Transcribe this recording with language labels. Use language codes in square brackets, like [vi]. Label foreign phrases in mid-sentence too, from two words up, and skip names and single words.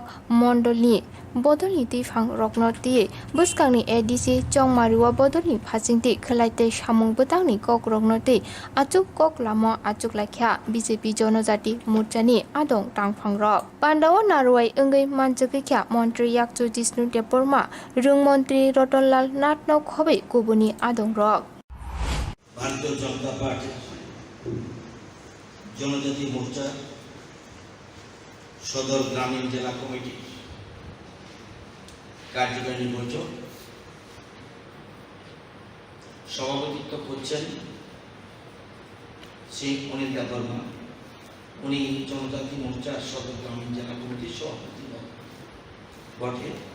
[kok] Mondoli Bodolni tifang roknoti buskangni ADC Jongmariwa Bodolni phasingti khalaite samung butangni kok roknoti achuk kok lamo achuk laikha BJP Jonojati Murchani adong tangphangrok Pandawa Narwai engai manchukikya Mantri Yakchu Jisnu Deporma Rung Mantri Rotonlal Natno khobe kubuni adong rok [hi] भारतीय जनता पार्टी जनजाति मोर्चा सदर ग्रामीण जिला कमिटी कार्यकारिणी [bn] বৈঠক সভাপতিত্ব করছেন শ্রী অনিল দেববর্মা উনি জনজাতি মোর্চা সদর গ্রামীণ জেলা কমিটির সভাপতি বটে